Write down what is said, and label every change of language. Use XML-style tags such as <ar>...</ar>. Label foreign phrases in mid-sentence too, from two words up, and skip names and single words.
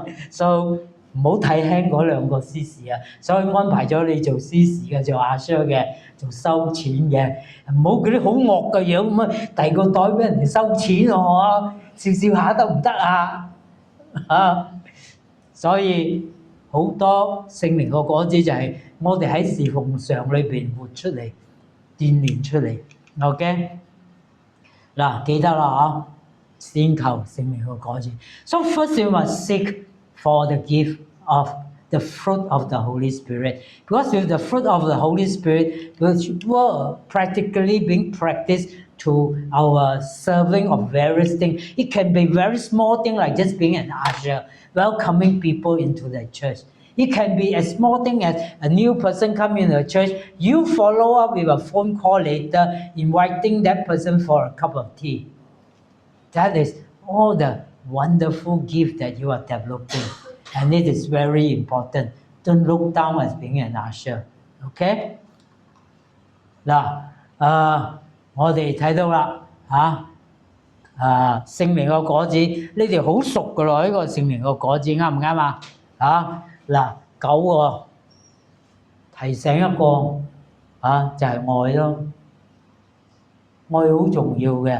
<yue>所以唔好睇輕嗰兩個司事啊，所以安排咗你做司事嘅，做阿 Sir 嘅，做收錢嘅，唔好嗰啲好惡嘅樣咁啊，遞個袋俾人哋收錢喎，笑笑下得唔得啊？所以。好多聖靈個果子就係我哋喺侍奉上裏邊活出嚟、鍛鍊出嚟。OK，嗱記得啦先求聖靈個果子。</yue> <en>So first you must seek for the gift of the fruit of the Holy Spirit, because with the fruit of the Holy Spirit, which were practically being practiced to our serving of various things. It can be very small thing like just being an usher, welcoming people into the church. It can be a small thing as a new person coming in the church. You follow up with a phone call later, inviting that person for a cup of tea. That is all the wonderful gift that you are developing. And it is very important. Don't look down as being an usher. Okay?</en> <yue>嗱，我哋睇到啦，聖靈個果子，你哋好熟噶咯，呢個聖靈個果子啱唔啱啊？嗱，9個提醒一個就係愛咯，愛好重要嘅。</yue>